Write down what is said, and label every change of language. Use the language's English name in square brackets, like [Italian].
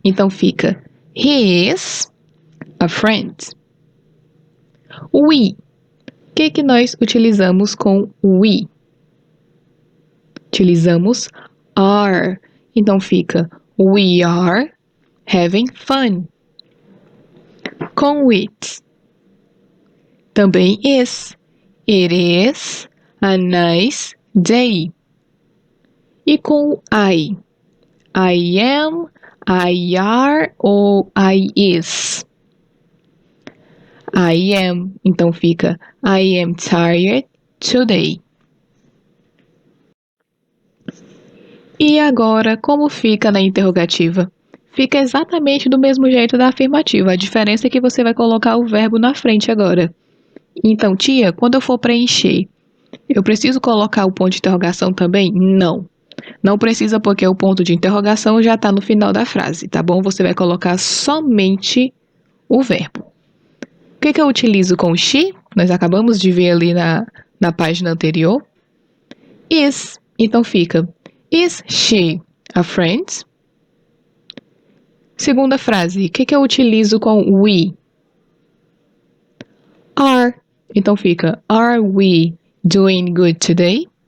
[Portuguese] Então fica [English] he is a friend. We. [Portuguese] O que nós utilizamos com we? Utilizamos [English] are. [Portuguese] Então fica [English] we are having fun. [Portuguese] Com [English] it. [Portuguese] Também [English] is. It is a nice day. [Portuguese] E com [English] I? I am, I are [Portuguese] ou [English] I is? I am, [Portuguese] então fica [English] I am tired today. [Portuguese] E agora, como fica na interrogativa? Fica exatamente do mesmo jeito da afirmativa, a diferença é que você vai colocar o verbo na frente agora. Então, tia, quando eu for preencher, eu preciso colocar o ponto de interrogação também? Não. Não precisa porque o ponto de interrogação já está no final da frase, tá bom? Você vai colocar somente o verbo. O que eu utilizo com she? Nós acabamos de ver ali na página anterior. [English] Is. [Portuguese] Então fica, [English] is she a friend? [Portuguese] Segunda frase, o que eu utilizo com we? [English] Are. [Portuguese] Então fica, [English] are we doing good today?